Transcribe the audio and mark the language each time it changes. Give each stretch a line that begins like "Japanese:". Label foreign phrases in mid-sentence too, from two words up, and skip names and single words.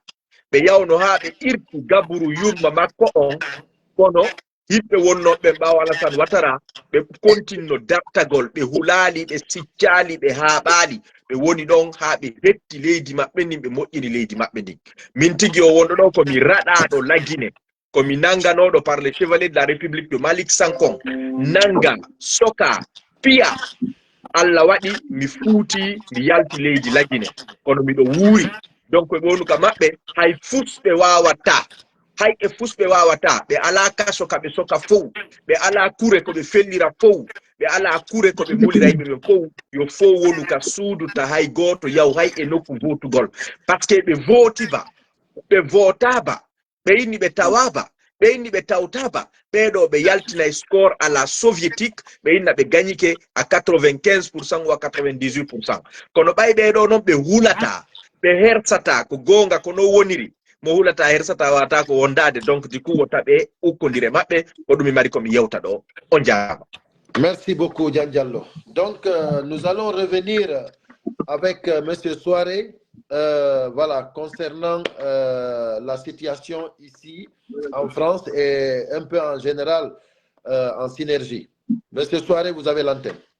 Fula: ɓe yawno ha ɓe irti gaburu yumma makko on kono yimɓe wonnoɓe ɓawo Alassane Ouattara ɓe kontinno dartagol ɓe hulali ɓe siccali ɓe haaɓali ɓe woni ɗon ha ɓe hetti leydi maɓɓe ndin ɓe moƴƴini leydi maɓɓe ndin min tigi o wonɗo ɗo komi raɗaɗo lagine komi nanganoɗo
French: par le chevalier de la république de
Fula: Malick Sankon nanga soka piya Allah waɗi mi fuuti mi yalti leydi lagine kono miɗo wuuri donc ɓe wonu ka maɓɓe hay fusɓe wawata hay e fusɓe wawata ɓe ala kaso kaɓe soka fow ɓe ala kure koɓe fellira fow ɓe ala kure koɓe mulira yimɓe ɓe fow yo fow wonu ka suuduta hay goto yaw hay e nokku votugol
French: par ce que
Fula: ɓe votiba ɓe votaba ɓe inni ɓe tawaba ɓe inni ɓe tawtaba ɓeɗo ɓe yaltinay
French: score à la soviétique
Fula: ɓe inna ɓe gagnike
French: à 95% ou à 98%.
Fula: kono ɓay ɓeɗo noon ɓe hulata ɓe hersata ko gonga ko no woniri mo hulata hersata wata ko wondade
French: donc du coup
Fula: wota ɓe ukkodire maɓɓe ko ɗum mi mari komi yewta ɗo on jaama.
French: Merci beaucoup Dian Diallo. Donc nous allons revenir avec Monsieur Souaré voilà, concernant la situation ici en France et un peu en général en synergie. Monsieur Souaré, vous avez l'antenne.